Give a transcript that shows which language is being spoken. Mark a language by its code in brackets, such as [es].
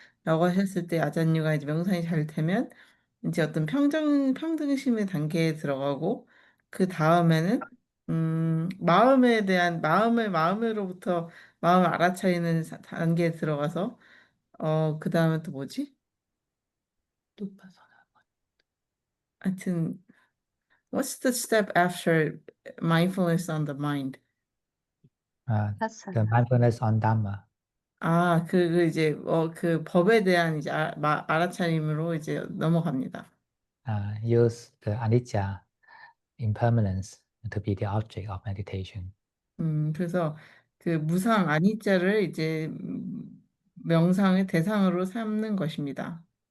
[ko] 라고 하셨을 때 아잔유가 이제 명상이 잘 되면 이제 어떤 평등심의 단계에 들어가고 그 다음에는 마음에 대한 마음으로부터 마음을 알아차리는 단계에 들어가서 그 다음에 또 뭐지? 하여튼 [en] what's the step after mindfulness on the mind? The mindfulness on Dhamma. [ko] 그 이제 그 법에 대한 이제 알아차림으로 이제 넘어갑니다. [en] Use the anicca, impermanence, to be the object of meditation. [ko] 그래서 그 무상 아니자를 이제 명상의 대상으로 삼는 것입니다.